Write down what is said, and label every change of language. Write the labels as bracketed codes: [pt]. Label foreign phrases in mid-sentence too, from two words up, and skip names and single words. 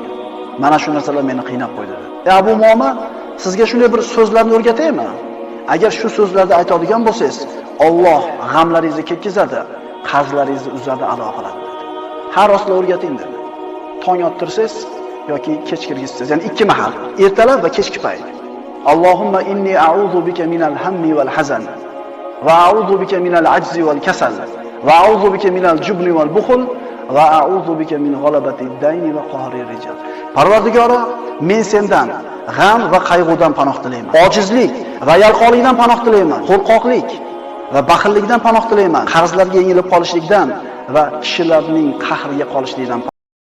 [uz] Mana shu narsalar meni qiynab qo'ydi" dedi. "Ey Abu Umoma, sizga shunday bir so'zlarni o'rgataymi? Agar shu so'zlarni aytadigan bo'lsangiz, Alloh g'amlaringizni ketkizadi, qarzlaringizni uzadi, ado qiladi" dedi. "Ha, rostla o'rgating" dedi. Tong ottirsangiz yoki kech kirgizsangiz, ya'ni ikki mahal, ertalab va kechki payt. [ar] اللهم إني أعوذ بك من الهم والحزن وأعوذ بك من العجز والكسل وأعوذ بك من الجبن والبخل وأعوذ بك من غلبة الدين وقهر الرجال. [uz] Parvardigoro, men sendan g'am va qayg'udan panoh tilayman. Ojizlik va yalqonlikdan panoh tilayman. Qo'rqoqlik va baxillikdan panoh tilayman. Qarzlarga yengilib qolishlikdan va kishilarning qahriga qolishlikdan